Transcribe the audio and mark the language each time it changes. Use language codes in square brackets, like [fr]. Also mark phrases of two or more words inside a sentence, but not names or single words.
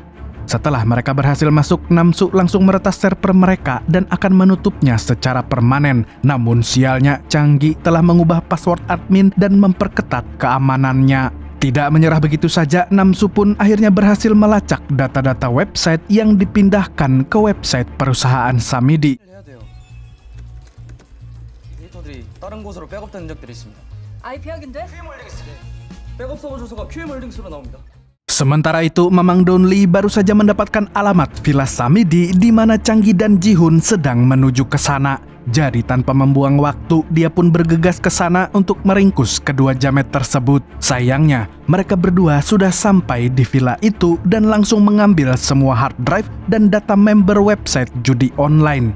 [id] Setelah mereka berhasil masuk, Namsu langsung meretas server mereka dan akan menutupnya secara permanen. Namun sialnya, Changgi telah mengubah [en] password admin [id] dan memperketat keamanannya. Tidak menyerah begitu saja, Namsu pun akhirnya berhasil melacak data-data website yang dipindahkan ke website perusahaan Samidi. [ko] 데이터들이 다른 곳으로 백업된 흔적들이 있습니다. IP 확인돼? 백업 서버 주소가 QM홀딩스로 나옵니다. [id] Sementara itu, Mamang Donli baru saja mendapatkan alamat Villa Samidi di mana Changgi dan Ji-hun sedang menuju ke sana. Jadi tanpa membuang waktu, dia pun bergegas ke sana untuk meringkus kedua jamet tersebut. Sayangnya, mereka berdua sudah sampai di villa itu dan langsung mengambil semua [en] hard drive [id] dan data member website judi online.